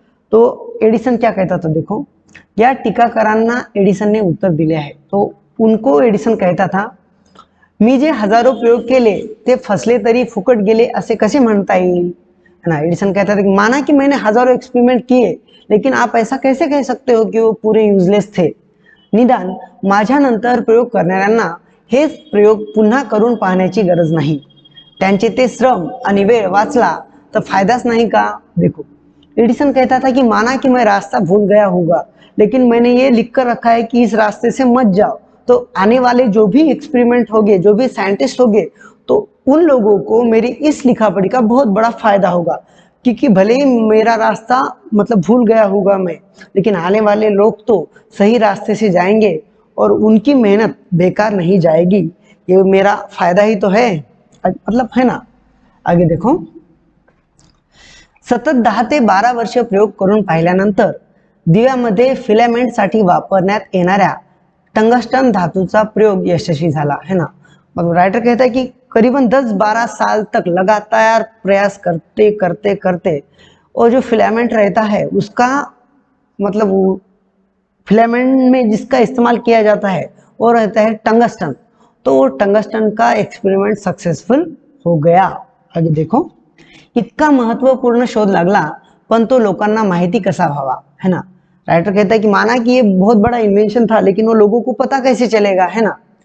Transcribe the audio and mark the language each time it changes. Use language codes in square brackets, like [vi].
[hi] तो एडिसन क्या कहता था, देखो [mr] या टीकाकारांना एडिसनने उत्तर दिले आहे. [hi] तो उनको एडिसन कहता था, [mr] मी जे हजारो प्रयोग केले ते फसले तरी फुकट गेले असे कसे म्हणता येईल, [hi] है ना. एडिसन कहता था कि माना कि मैंने हजारों एक्सपेरिमेंट किए, लेकिन आप ऐसा कैसे कह सकते हो कि वो पूरे यूजलेस थे. [mr] निदान माझ्यानंतर प्रयोग करणाऱ्यांना हेच प्रयोग पुन्हा करून पाहण्याची गरज नाही. त्यांचे ते श्रम आणि वेळ वाचला तर फायदाच नहीं का. [hi] देखो एडिसन कहता था कि माना कि मैं रास्ता भूल गया होगा, लेकिन मैंने ये लिख कर रखा है कि इस रास्ते से मत जाओ, तो आने वाले जो भी एक्सपेरिमेंट होंगे, जो भी साइंटिस्ट होंगे, तो उन लोगों को मेरी इस लिखा पढ़ी का बहुत बड़ा फायदा होगा. क्योंकि भले ही मेरा रास्ता मतलब भूल गया होगा मैं, लेकिन आने वाले लोग तो सही रास्ते से जाएंगे और उनकी मेहनत बेकार नहीं जाएगी. ये मेरा फायदा ही तो है, मतलब है ना. आगे देखो, [mr] सतत 10 ते 12 वर्ष प्रयोग करून पाहिल्यानंतर दिव्यामध्ये फिलामेंटसाठी वापरण्यात येणाऱ्या टंगस्टन धातूचा प्रयोग यशस्वी झाला [hi] है ना. मतलब राइटर कहता है कि करीबन 10-12 साल तक लगातार प्रयास करते करते करते और जो फिलामेंट रहता है उसका मतलब फिलामेंट में जिसका इस्तेमाल किया जाता है वो रहता है टंगस्टन. तो वो टंगस्टन का एक्सपेरिमेंट सक्सेसफुल हो गया. आगे देखो, [mr] इतका महत्वपूर्ण शोध लागला पण तो लोकांना माहिती कसा व्हावा, [hi] है ना. राइटर कहता है कि माना कि ये बहुत बड़ा इन्वेंशन था, लेकिन वो लोगों को पता कैसे चलेगा, है ना.